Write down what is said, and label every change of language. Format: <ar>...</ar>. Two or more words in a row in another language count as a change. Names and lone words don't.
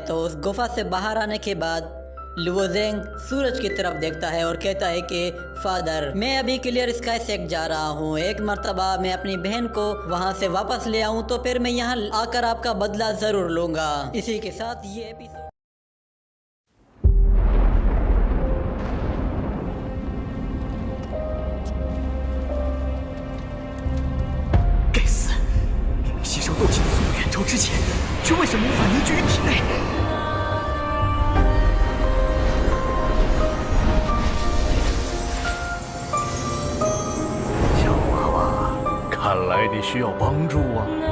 <hi>तो उस गुफा से बाहर आने के बाद लुओ ज़ेंग सूरज की तरफ देखता है और कहता है कि फादर, मैं अभी क्लियर स्काई से जा रहा हूँ। एक मर्तबा मैं अपनी बहन को वहाँ से वापस ले आऊँ तो फिर मैं यहाँ आकर आपका बदला जरूर लूँगा। इसी के साथ ये एपिसोड</hi> <zh>吸收斗气的速度远超之前，却为什么无法凝聚于体内？小娃娃，看来你需要帮助啊！</zh>